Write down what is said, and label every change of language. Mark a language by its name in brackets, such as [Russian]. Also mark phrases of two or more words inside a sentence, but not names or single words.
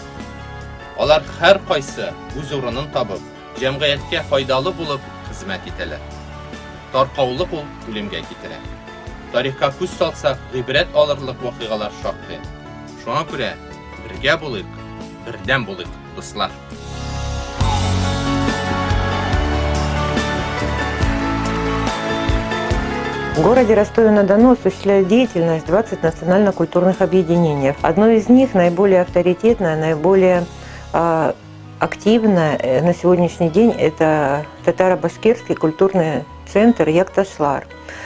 [Tatar] Алар һәр кайсы үз урынын табып, җәмгыятькә файдалы булып хезмәт итәләр. Таркаулык ул үлемгә китерә. Тарихка күз салсак, гыйбрәт алырлык вакыйгалар шактый. Шуңа күрә бергә булыйк, бердәм булыйк, дуслар. [Russian] В городе Ростове-на-Дону осуществляют деятельность 20 национально-культурных объединений. Одно из них, наиболее авторитетное, наиболее активное на сегодняшний день, это татаро-башкирский культурный центр Якташлар.